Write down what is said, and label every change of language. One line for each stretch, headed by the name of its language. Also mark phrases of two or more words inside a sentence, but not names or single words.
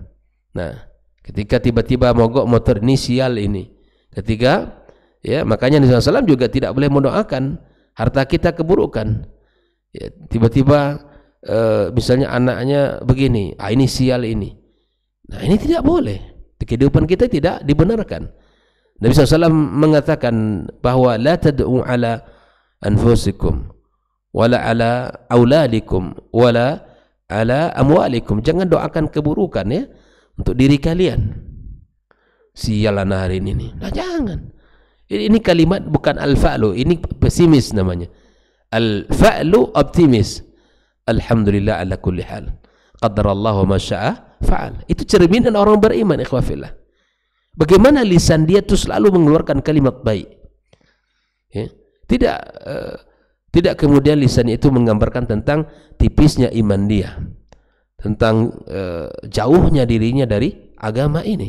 Indonesian: Nah, ketika tiba-tiba mogok motor ini sial ini, ketika, ya, makanya Nabi SAW juga tidak boleh mendoakan harta kita keburukan. Ya, tiba-tiba misalnya anaknya begini, ini sial ini. Nah, ini tidak boleh. Di kehidupan kita tidak dibenarkan. Nabi SAW mengatakan bahwa
Arabic: لا تدعوا على أنفسكم ولا على أولادكم ولا على أموالكم.
Indonesian: Jangan doakan keburukan, ya, untuk diri kalian. Sial anak hari ini. Nah, jangan. Ini kalimat bukan al-fa'lu, ini pesimis namanya. Al-fa'lu optimis.
Arabic: الحمد لله على كل حال قدر الله ما شاء فعل.
Indonesian: Itu cerminan orang beriman, ikhwafillah. Bagaimana lisan dia itu selalu mengeluarkan kalimat baik. Ya. Tidak kemudian lisan itu menggambarkan tentang tipisnya iman dia, tentang jauhnya dirinya dari agama ini.